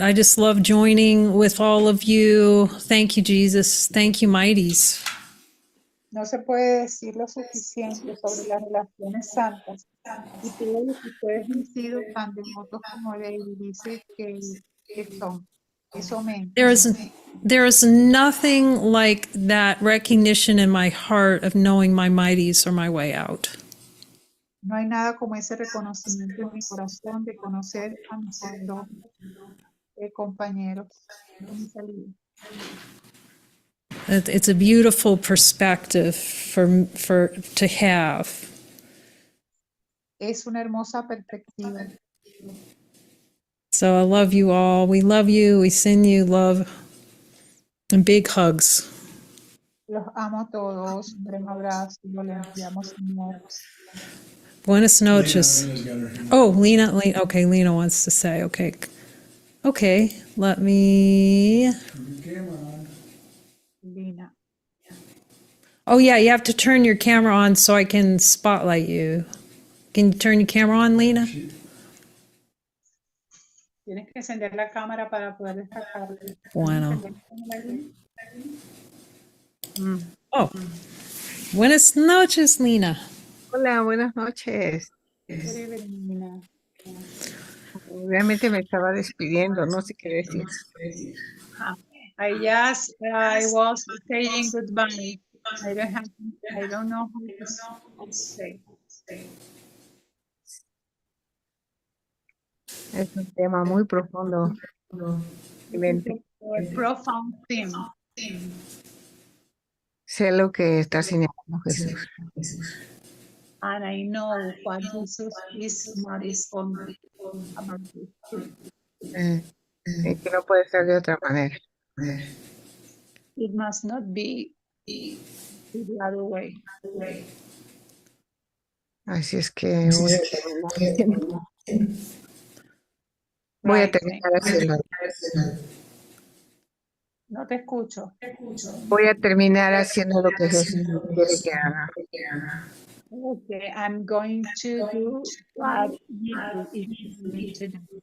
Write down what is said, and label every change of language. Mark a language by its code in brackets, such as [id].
[en] I just love joining with all of you. Thank you, Jesus. Thank you, mighties. [es] No se puede decir lo suficiente sobre las relaciones santas. Y todos los que ustedes han sido tan devotos como David dice que son. Eso me [en] There is nothing like that recognition in my heart of knowing my mighties are my way out. [es] No hay nada como ese reconocimiento en mi corazón de conocer a mis dos compañeros en mi salida. [en] It's a beautiful perspective to have. [es] Es una hermosa perspectiva. [en] So I love you all. We love you. We send you love and big hugs. [es] Los amo a todos. Un gran abrazo. Le enviamos amor. Buenas noches. [en] Lena's got her hand. Oh, Lena. Okay, Lena wants to say. Okay. Let me. Turn your camera on. Lina. Oh yeah, you have to turn your camera on so I can spotlight you. Can you turn your camera on, Lena? [es] Tienes que encender la cámara para poder destacarlo. Bueno. Mm. Oh. Buenas noches, Lena. Hola, buenas noches. [en] Good evening, Lina. [es] Realmente me estaba despidiendo, no sé qué decir. [en] I was saying goodbye. I don't know how to say. [es] Es un tema muy profundo. [en] It's a profound theme. [es] Sé lo que está señalando Jesús. [en] And I know what Jesus is not on about this theme. [es] Y que no puede ser de otra manera. [en] It must not be the other way. [es] Así es que voy a [en] Right. [es] terminar haciendo. No te escucho. Voy a terminar haciendo lo que Jesús quiere que haga. [en] Okay, I'm going to do what Jesus is telling me to do.